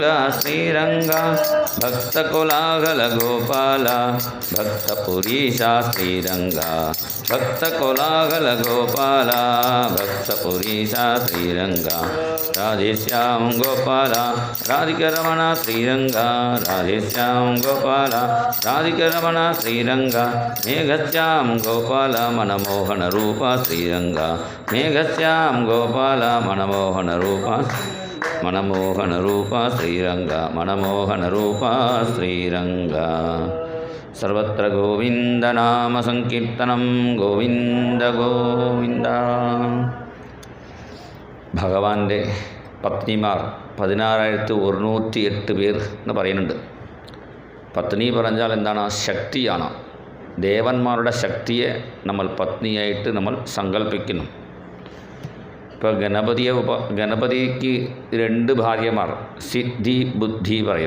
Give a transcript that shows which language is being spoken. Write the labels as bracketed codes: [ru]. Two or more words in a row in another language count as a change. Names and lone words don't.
[sa] श्रीरंग भक्तकोलाहल गोपाल भक्तपुरीशा श्रीरंग भक्तकोलाहल गोपाल भक्तपुरीशा श्रीरंग राधेश्याम गोपाल राधिकरमण श्रीरंग राधेश्याम गोपाल राधिकरमण श्रीरंग मेघश्याम गोपाल मनमोहन रूपा श्रीरंग मेघश्याम गोपाल मनमोहन रूपा श्रीरंग मनमोहन रूपा श्रीरंग सर्वत्र गोविंद नाम संकीर्तनं गोविंद गोविंद. [ml] ഭഗവാന്റെ പത്നിമാർ 16,108 പേർ എന്ന് പറയുന്നുണ്ട്. പത്നി പറഞ്ഞാൽ എന്താണ്? ശക്തിയാണ്. ദേവന്മാരുടെ ശക്തിയെ നമ്മൾ പത്നിയായിട്ട് നമ്മൾ സങ്കല്പിക്കുന്നു. ഇപ്പോൾ ഗണപതിക്ക് 2 ഭാര്യമാർ, സിദ്ധി ബുദ്ധി പറയും.